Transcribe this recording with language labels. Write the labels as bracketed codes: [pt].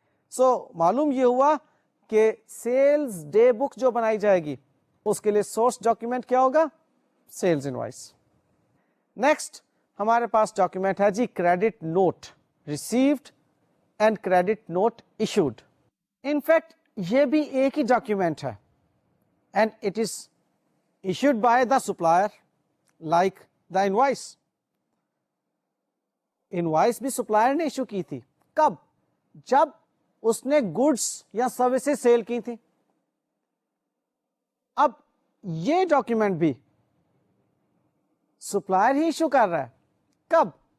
[hi] सो मालूम ये हुआ कि सेल्स डे बुक जो बनाई जाएगी उसके लिए सोर्स डॉक्यूमेंट क्या होगा? Sales invoice. नेक्स्ट हमारे पास डॉक्यूमेंट है जी credit note received and credit note issued. In fact ये भी एक ही डॉक्यूमेंट है, [en] and it is issued by the supplier like the invoice. [hi] Invoice भी supplier ने issue की थी. कब? जब उसने goods या services सेल की थी. अब ये डॉक्यूमेंट भी supplier ही issue कर रहा है. कब?